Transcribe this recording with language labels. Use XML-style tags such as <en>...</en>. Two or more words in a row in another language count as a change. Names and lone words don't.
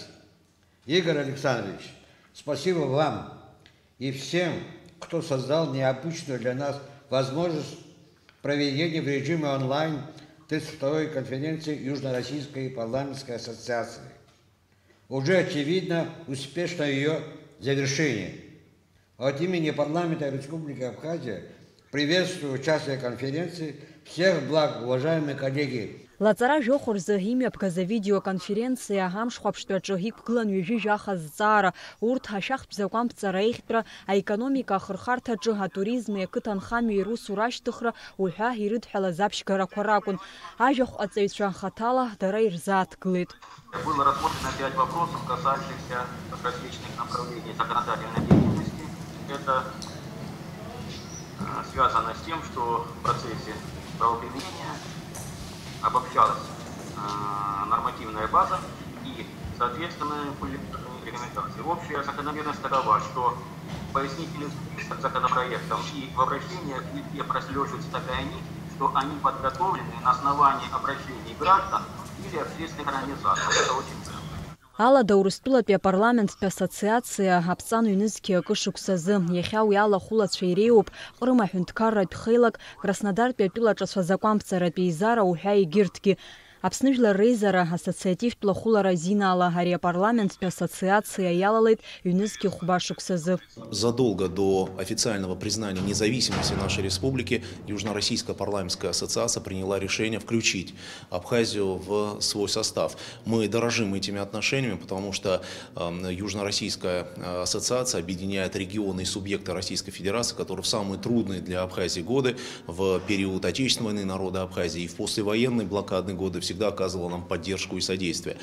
<ru>Игорь Александрович, спасибо вам и всем, кто создал необычную для нас возможность проведения в режиме онлайн 32-й конференции Южно-Российской парламентской ассоциации. Уже очевидно успешное ее завершение. От имени парламента Республики Абхазия приветствую участие в конференции. Всех благ, уважаемые коллеги.</ru> <ab>Лаҵара жәохәырзы имҩаԥгаз авидеоконференциа амшхәаԥштәаҿы иқәгылан ҩажәижәаха азҵаара, урҭ ашәахтә закәамԥҵара еиӷьтәра, аекономика ахырхарҭаҿы, атуризми ақыҭанхамҩеи русура ашьҭыхра уҳәа ирыдҳәалаз аԥшьгарақәа ракәын. Ажәахәҟаҵаҩцәа хаҭала дара ирзааҭгылеит.</ab> <ru>Было рассмотрено 5 вопросов, касающихся различных направлений законодательной деятельности. Это связано с тем, что в процессе правоприменения обобщалась нормативная база и, соответственно, были рекомендации. Общая закономерность такова, что пояснительных законопроектов и в обращениях везде прослеживается такая нить, что они подготовлены на основании обращений граждан или общественных организаций. Это очень ценно.</ru> <ab>Алада Урыстәылатәи апарламенттәи ассоциациа аԥҵан ҩнызқьи акы шықәсазы иахьа уи алахәылацәа иреиуоуп Ҟрым аҳәынҭқарратә хеилак, Краснодартәи атәылаҿацәа закәамԥҵаратәи еизара уҳәа егьырҭгьы. Аԥсны жәлар реизара ассоциативтә лахәылара азинаала ари апарламенттәи ассоциациа иалалеит ҩнызқьи хәба шықәсазы.</ab> <ru>Задолго до официального признания независимости нашей республики Южно-Российская парламентская ассоциация приняла решение включить Абхазию в свой состав. Мы дорожим этими отношениями, потому что Южно-Российская ассоциация объединяет регионы и субъекты Российской Федерации, которые в самые трудные для Абхазии годы, в период Отечественной войны народа Абхазии и в послевоенные блокадные годы всегда оказывала нам поддержку и содействие.</ru>